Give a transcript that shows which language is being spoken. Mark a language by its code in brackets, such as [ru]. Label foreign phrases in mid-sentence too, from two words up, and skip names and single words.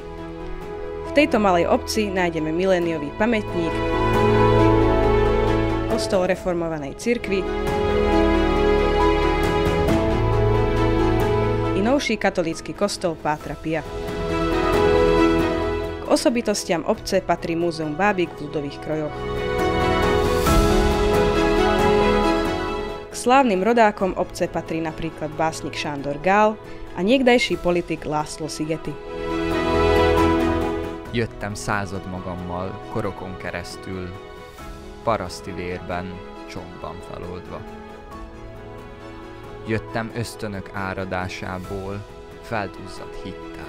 [sk] V tejto malej obci nájdeme miléniový pamätník, kostol reformovanej cirkvi i novší katolícky kostol Pátra Pia. K osobitostiam obce patrí múzeum bábik v ľudových krojoch. K slávnym rodákom obce patrí napríklad básnik Sándor Gál a niekdajší politik László Szigeti. [hu] Jöttem század magammal korokon keresztül, paraszti vérben, csontban feloldva. Jöttem ösztönök áradásából, felduzzadt hittel.